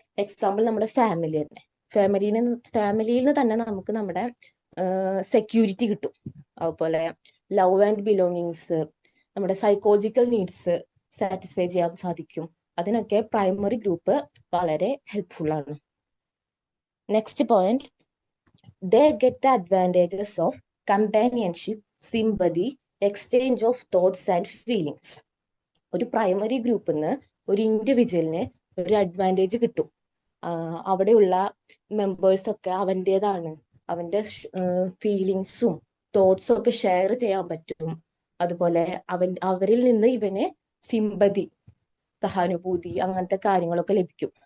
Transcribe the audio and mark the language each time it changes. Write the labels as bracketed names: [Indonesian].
[Malayalam] Example നമ്മുടെ family തന്നെ. ഫാമിലിയിൽ നിന്ന് തന്നെ നമുക്ക് നമ്മുടെ സെക്യൂരിറ്റി കിട്ടും. അതുപോലെ ലവ് ആൻഡ് ബിലോങ്ങിങ്സ്, നമ്മുടെ സൈക്കോളജിക്കൽ നീഡ്സ് സാറ്റിസ്ഫൈ ചെയ്യാൻ സാധിക്കും. അതിനൊക്കെ പ്രൈമറി ഗ്രൂപ്പ് വളരെ ഹെൽപ്ഫുൾ ആണ്. [English] Next point, they get the advantages of companionship, sympathy, exchange of thoughts and feelings. [Malayalam] ഒരു പ്രൈമറി ഗ്രൂപ്പിൽ നിന്ന് ഒരു ഇൻഡിവിജ്വലിന് ഒരു അഡ്വാൻറ്റേജ് കിട്ടും. അവിടെയുള്ള മെമ്പേഴ്സ് ഒക്കെ അവൻ്റെതാണ്, അവന്റെ ഫീലിങ്സും തോട്ട്സും ഒക്കെ ഷെയർ ചെയ്യാൻ പറ്റും. അതുപോലെ അവരിൽ നിന്ന് ഇവന് സിമ്പതി, സഹാനുഭൂതി, അങ്ങനത്തെ കാര്യങ്ങളൊക്കെ ലഭിക്കും.